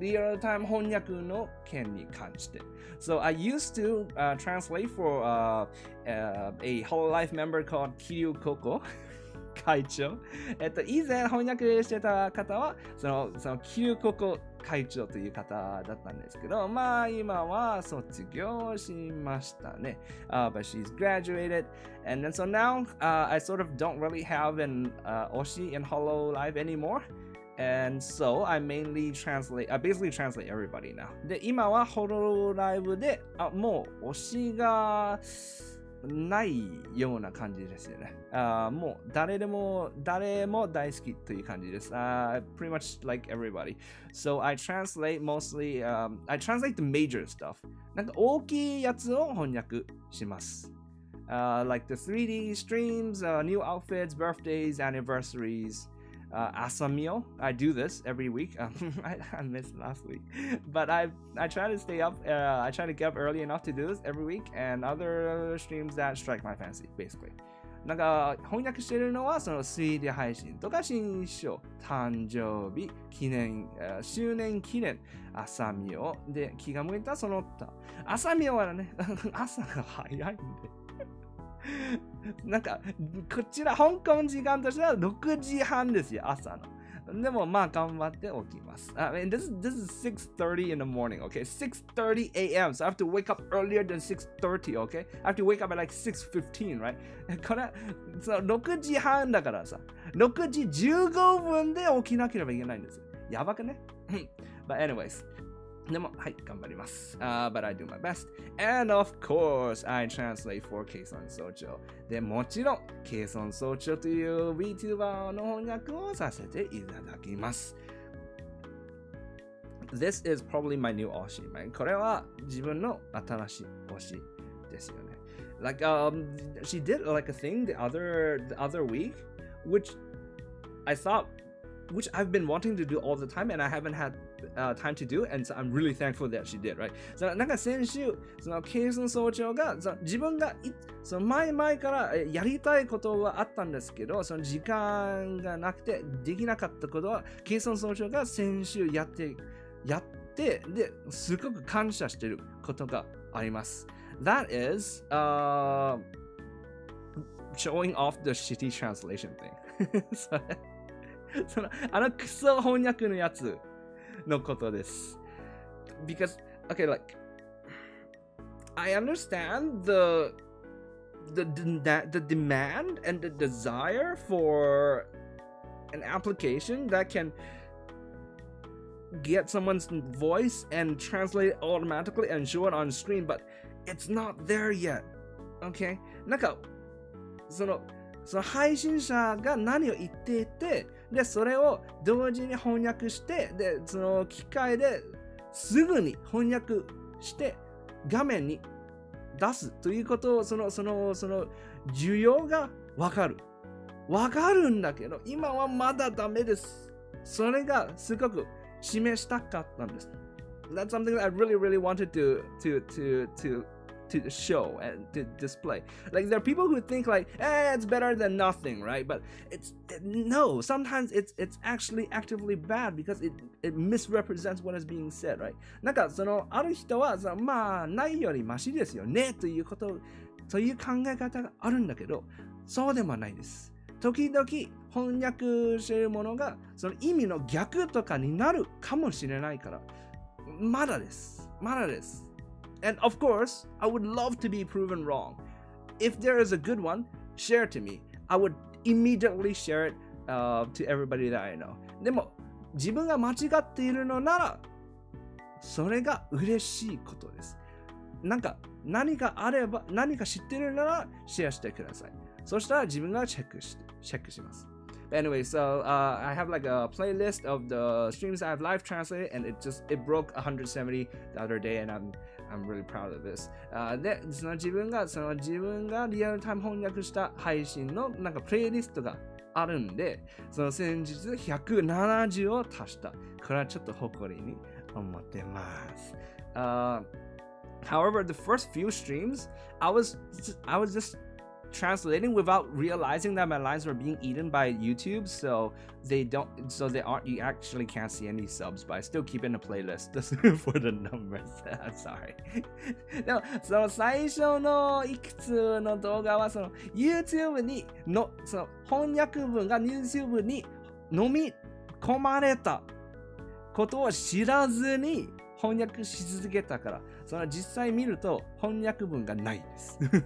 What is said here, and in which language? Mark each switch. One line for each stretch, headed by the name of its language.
Japanese: リアルタイム翻訳の件に関して。
English: So, I used to translate for a whole life member called Kiryu Koko.
Japanese: 会長。以前翻訳してた方は、そのKiryu Koko会長という方だったんですけど、まあ今は卒業しましたね。
English: But she's graduated. And then so now, I sort of don't really have an Oshi in Hololive anymore. And so I basically translate everybody now.
Japanese: で、今はHololiveで、もう推しがないような感じですよね。もう誰も大好きという感じです。
English: pretty much like everybody. So I translate mostly, I translate the major stuff.
Japanese: なんか大きいやつを翻訳します。
English: like the 3D streams, new outfits, birthdays, anniversaries. Asamio, I do this every week. I missed last week, but I try to stay up. I try to get up early enough to do this every week, and other streams that strike my fancy, basically.
Japanese: なんか翻訳してるのはその推理配信とか新章、誕生日、記念、周年記念、朝ミオで気が向いたその他。朝ミオはね、朝が早いんで。なんかこちら香港時間としては6時半ですよ朝の。でもまあ頑張って起きます。
English: I mean, this is 6:30 in the morning, okay? 6:30 a.m. So I have to wake up earlier than 6:30, okay? I have to wake up at like 6:15, right?
Japanese: これその6時半だからさ、6時15分で起きなければいけないんですよ。やばくね？
English: But anyways.
Japanese: でも、はい、頑張ります。
English: but I do my best. And of course, I translate for ケイソン総長。
Japanese: で、もちろん、ケイソン総長という VTuber の翻訳をさせていただきます。
English: This is probably my new 推し。
Japanese: これは自分の新しい推しですよね。
English: Like, she did like a thing the other week, which I've been wanting to do all the time and I haven't had time to do, and so I'm really thankful that she did, right?
Japanese: なんか先週、そのケイソン総長が自分がその前からやりたいことはあったんですけど、その時間がなくてできなかったことはケイソン総長が先週やってですごく感謝していることがあります。
English: That is, showing off the shitty translation thing.
Japanese: そのクソ翻訳のやつのことです。
English: Because, okay, like, I understand the demand and the desire for an application that can get someone's voice and translate it automatically and show it on screen, but it's not there yet. Okay?
Japanese: なんか、その配信者が何を言っていて、で、それを同時に翻訳して、で、その機械ですぐに翻訳して画面に出すということを、その需要がわかるんだけど、今はまだダメです。それがすごく示したかったんです。
English: That's something that I really wanted to show and to display. Like there are people who think like, it's better than nothing, right? But no. Sometimes it's actually actively bad because it misrepresents what is being said, right?
Japanese: なんかある人はまあないよりマシですよねという考え方があるんだけど、そうでもないです。時々翻訳しているものがその意味の逆とかになるかもしれないから、まだです。
English: And of course, I would love to be proven wrong. If there is a good one, share it to me. I would immediately share it to everybody that I know.
Japanese: でも、自分が間違っているのなら、それが嬉しいことです。何かあれば、何か知っているなら、シェアしてください。そしたら自分がチェックします。
English: Anyway, so I have like a playlist of the streams I've live translated, and it broke 170 the other day, and I'm really proud of this.
Japanese: で、自分がリアルタイム翻訳した配信のなんかプレイリストがあるんで、先日170を足した。これはちょっと誇りに思ってます。
English: However, the first few streams, I was just translating without realizing that my lines were being eaten by YouTube, so you actually can't see any subs, but I still keep in a playlist for the numbers. I'm sorry.
Japanese: でも最初のいくつの動画はYouTube に翻訳文が YouTube に飲み込まれたことを知らずに翻訳し続けたから、実際見ると翻訳文がないです。